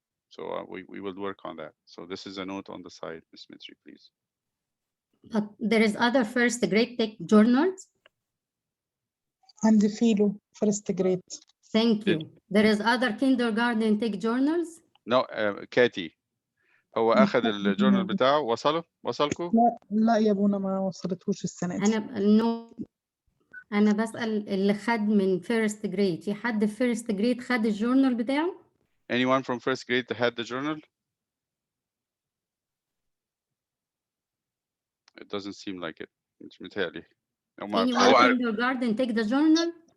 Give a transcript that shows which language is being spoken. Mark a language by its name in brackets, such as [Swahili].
[English] So we will work on that. So this is a note on the side, Ms. Mitri, please. But there is other first grade take journals. [Arabic] عندي فيلو فيرست جريد. [English] Thank you. There is other kindergarten take journals. No, Katie. [Arabic] هو أخذ الجورنال بتاعه وصلكوا؟ لا يا ابونا ما وصلتهوش السنة دي. أنا بسأل اللي خد من first grade. في حد في first grade خد الجورنال بتاعه؟ [English] Anyone from 1st grade that had the journal? It doesn't seem like it. [Arabic] مش متهيألي. [English] Anyone kindergarten take the journal?